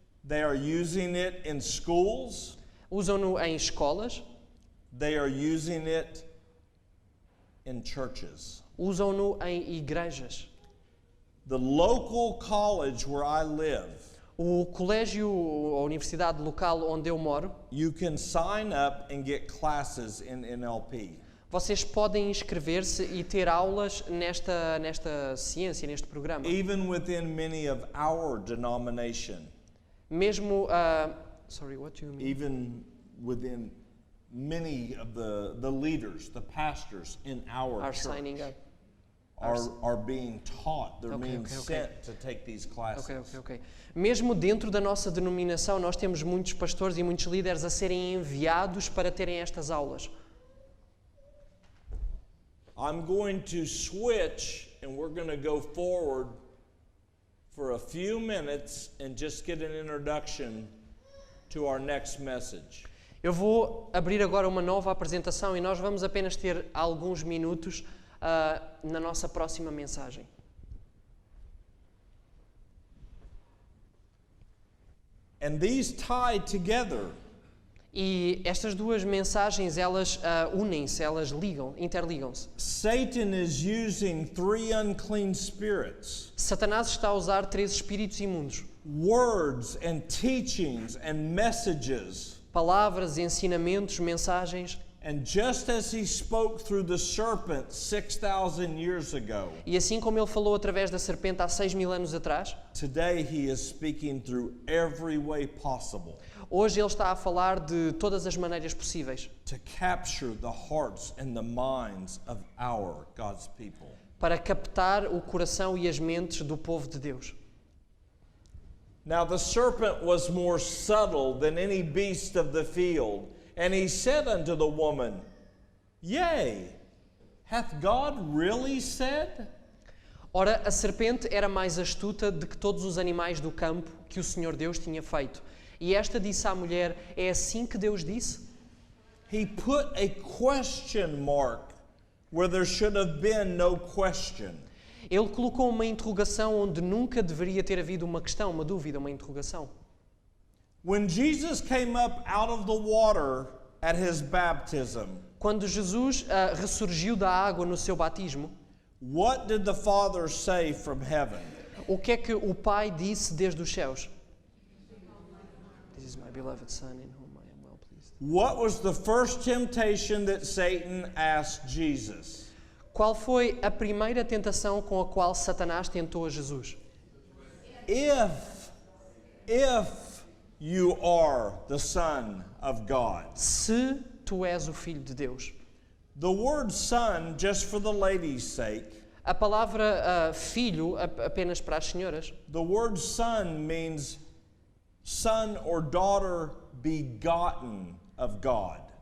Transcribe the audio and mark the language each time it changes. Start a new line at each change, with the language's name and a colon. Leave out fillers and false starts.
English: They are using it in schools.
Portuguese: Usam-no em escolas.
English: They are using it in churches.
Portuguese: Usam-no em igrejas.
English: The local college where I live,
Portuguese: O colégio ou a universidade local onde eu moro,
English: you can sign up and get classes in NLP.
Portuguese: vocês podem inscrever-se e ter aulas nesta ciência, neste programa.
English: Even within many of our denomination.
Portuguese: Mesmo,
English: sorry, what do you mean? Even within many of the leaders, the pastors in our Are church signing up. are being taught. They're Okay, being okay, okay. sent to take these classes. Ok.
Portuguese: Mesmo dentro da nossa denominação, nós temos muitos pastores e muitos líderes a serem enviados para terem estas aulas.
English: I'm going to switch and we're going to go forward for a few minutes and just get an introduction to our next message.
Portuguese: Eu vou abrir agora uma nova apresentação e nós vamos apenas ter alguns minutos na nossa próxima mensagem.
English: And these tie together.
Portuguese: E estas duas mensagens, elas unem-se, elas interligam-se.
English: Satan is using 3 unclean spirits,
Portuguese: Satanás está a usar 3 espíritos imundos.
English: words and teachings and messages.
Portuguese: Palavras, ensinamentos, mensagens.
English: And just as he spoke through the serpent 6,000 years ago,
Portuguese: E assim como ele falou através da serpente há 6.000 anos atrás,
English: today he is speaking through every way possible
Portuguese: hoje ele está a falar de todas as maneiras possíveis
English: to capture the hearts and the minds of our God's people.
Portuguese: para captar o coração e as mentes do povo de Deus.
English: Now the serpent was more subtle than any beast of the field, and he said unto the woman, Yea, hath God really said?
Portuguese: Ora, a serpente era mais astuta do que todos os animais do campo que o Senhor Deus tinha feito. E esta disse à mulher, é assim que Deus disse?
English: He put a question mark where there should have been no question.
Portuguese: Ele colocou uma interrogação onde nunca deveria ter havido uma questão, uma dúvida, uma interrogação.
English: When Jesus came up out of the water at his baptism,
Portuguese: Quando Jesus ressurgiu da água no seu batismo,
English: what did the Father say from heaven?
Portuguese: o que é que o Pai disse desde os céus?
English: This is my beloved Son in whom I am well pleased. What was the first temptation that Satan asked Jesus?
Portuguese: Qual foi a primeira tentação com a qual Satanás tentou a Jesus?
English: If you are the Son of God.
Portuguese: Se tu és o Filho de Deus.
English: The word son, just for the ladies' sake,
Portuguese: A palavra filho, apenas para as senhoras,
English: the word son means son or daughter begotten of God.